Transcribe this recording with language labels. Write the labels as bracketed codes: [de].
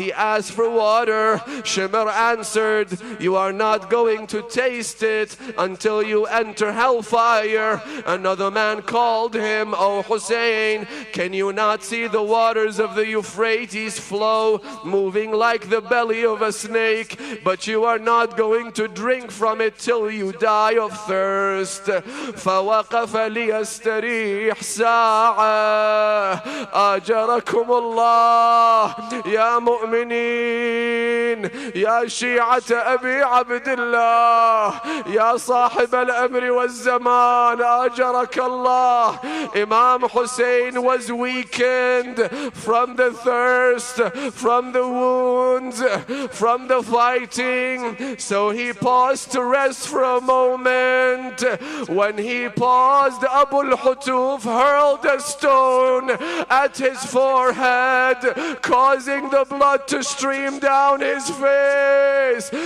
[en] He asked for water. Shimr answered, you are not going to taste it until you enter hellfire. Another man called him, O Hussein, can you not see the waters of the Euphrates flow, moving like the belly of a snake? But you are not going to drink from it till you die of thirst. [ar] فوقف ليستريح ساعة أجركم الله يا مؤمنين يا شيعة أبي عبد الله يا صاحب الأمر والزمان أجرك الله. [en] Imam Hussein was weakened from the thirst, from the wounds, from the fighting, so he paused to rest for a moment. When he paused, Abu al-Hutuf hurled a stone at his forehead, causing the blood to stream down his face.